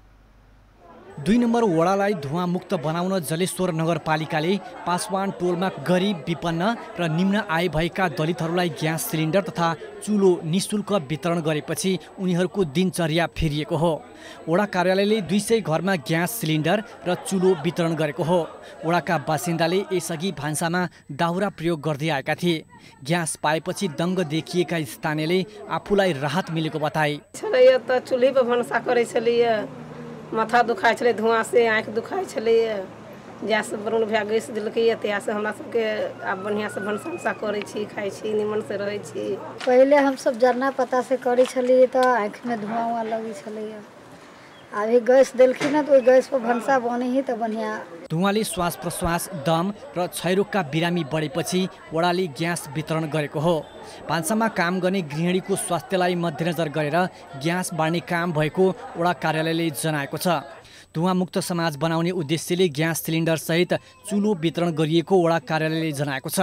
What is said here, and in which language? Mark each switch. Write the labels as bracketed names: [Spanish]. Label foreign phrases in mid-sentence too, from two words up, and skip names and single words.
[Nepali] 2 नम्बर वडालाई धुवामुक्त बनाउन जलेश्वर नगरपालिकाले पासवान टोलमा गरिब, विपन्न र निम्न आय भएका दलितहरूलाई ग्यास सिलिन्डर तथा चुलो निःशुल्क वितरण गरेपछि उनीहरूको दिनचर्या फेरिएको हो। वडा कार्यालयले 200 घरमा ग्यास सिलिन्डर र चुलो वितरण गरेको हो। वडाका बासिन्दाले यसअघि भान्सामा दाउरा प्रयोग गर्दै आएका थिए। ग्यास पाएपछि दङ्ग देखिएका स्थानीयले आफूलाई राहत मिलेको बताए। [Maithili] चुल्ही पर भान्सा करै छलिए, माथा दुखाइ छलै धुआँ से, आँखि दुखाइ छलै, गैस बरून भए गैस देलकै। तैयासँ हमरा सबके आब बढ़िआँसँ भनसा करै छी, खाइ छी, निमनसँ रहै छी। पहिले हमसब जरना पता से करै छलिए तऽ आँखिमे धुआँ उआँ लगै छलैए। अभी गैस देलखिन तऽ ओहि गैस पर भनसा बनै ही तऽ बढ़िया। [Nepali] धुवाँले श्वास प्रश्वास, दम र क्षयरोगका बिरामी बढेपछि वडाले ग्यास वितरण गरेको हो। भान्सामा काम गर्ने गृहिणीको स्वास्थ्यलाई मध्यनजर गरेर ग्यास बाँड्ने काम भएको वडा कार्यालयले जनाएको छ। धुवामुक्त समाज बनाउने उद्देश्यले ग्यास सिलिन्डर सहित चुलो वितरण गरिएको वडा कार्यालयले जनाएको छ।